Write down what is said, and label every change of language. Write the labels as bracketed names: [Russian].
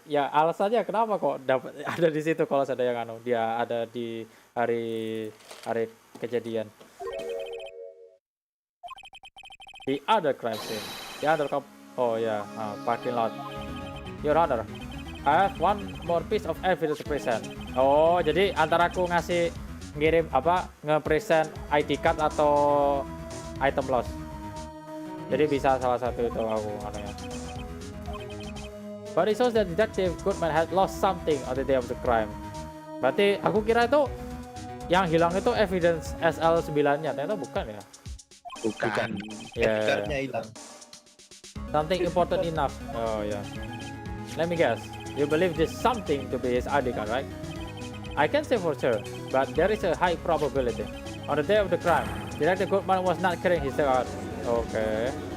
[Indonesian] Ya alasannya kenapa kok dapat ada di situ kalau ada yang dia ada di hari kejadian. [English] The other crime scene. The other parking lot. Your Honor, I have one more piece of evidence to present. [Indonesian] Oh, jadi antara aku ngirim nge-present ID card atau item loss. Jadi bisa salah satu itu aku anehnya. [English] But it shows that Detective Goodman had lost something on the day of the crime. [Indonesian] Berarti aku kira itu yang hilang itu evidence SL9-nya, ternyata bukan ya? Bukan. Ya. Cardnya hilang. [English] Something important enough. Oh yeah. Let me guess. You believe this something to be his ID card, right? I can't say for sure, but there is a high probability. On the day of the crime, Detective Goodman was not carrying his card. Okay.